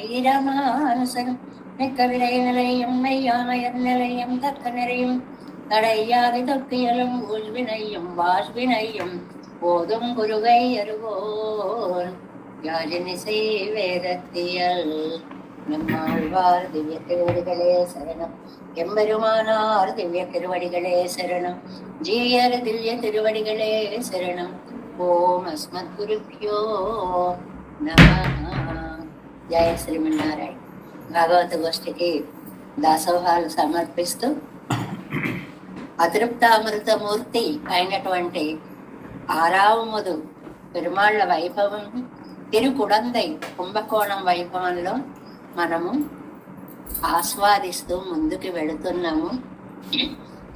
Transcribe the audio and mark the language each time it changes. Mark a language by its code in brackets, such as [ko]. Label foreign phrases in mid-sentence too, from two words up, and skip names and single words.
[ta] ராமானுசன் மிக்க விரை நிலையும் மெய்யாமையர் நிலையும் தக்க நிறையும் தடையாதி தொக்கியலும் ஊழ்வினையும் வாழ்வினையும் போதும் குருகை அருவோன் யாழினிசை வேதத்தியல் நம்மாழ்வார் திவ்ய திருவடிகளே சரணம் எம்பெருமானார் திவ்ய திருவடிகளே சரணம் ஜீயர் திவ்ய திருவடிகளே சரணம் [sa] ॐ अस्मत् गुरुभ्यो नमः. [te] జయ శ్రీమన్నారాయణ. భాగవత గోష్ఠికి దాసోహాలు సమర్పిస్తూ అతృప్తామృతమూర్తి అయినటువంటి ఆరావముదు పెరుమాళ్ల వైభవం తిరుకుడందై కుంభకోణం వైభవంలో మనము ఆస్వాదిస్తూ ముందుకు వెళుతున్నాము.